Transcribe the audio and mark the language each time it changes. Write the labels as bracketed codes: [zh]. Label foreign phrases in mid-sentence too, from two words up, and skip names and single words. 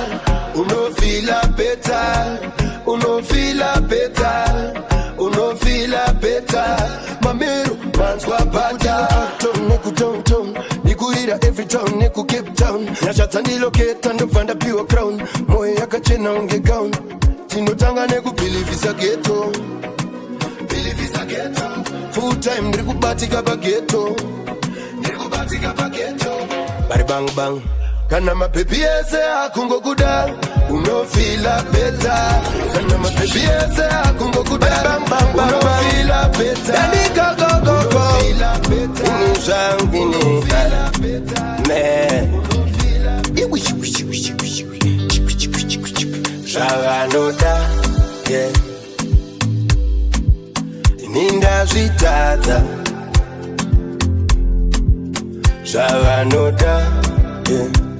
[sn] unofila beta unofila beta unofila beta mamero manzwa bata nekutonton nikuira [en] every town [sn] neku Cape Town nashatsa ndiloketa ndobvanda piwa crown moyo yakachena unge gown tinotanga nekubhilivisa ghetto [en] full time [sn] ndikubatika pageto bari bang bang kana mapepi ese akungokuda unofila beta kana mapepi ese akungokuda unofila beta ndika gogo unuzangine me zvavanoda yeah ninda zvitadza zvavanoda yeah